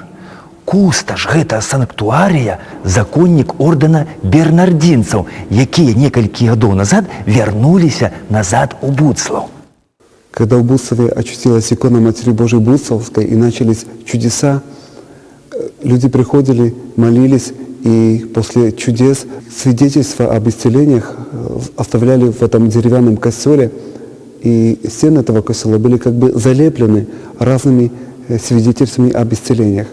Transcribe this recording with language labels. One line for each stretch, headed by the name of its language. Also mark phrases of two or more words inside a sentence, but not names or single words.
Belarusian: Кусташ гэта санктуарія, законнік ордэна бернардзінцаў, якія некалькі гадоў назад вярнуліся назад у Буцлаў.
Russian: Когда в Буцлаве очутилась икона Матери Божией Буцлавской и начались чудеса, люди приходили, молились, и после чудес свидетельства об исцелениях оставляли в этом деревянном костеле, и стены этого костела были как бы залеплены разными свидетельствами об исцелениях.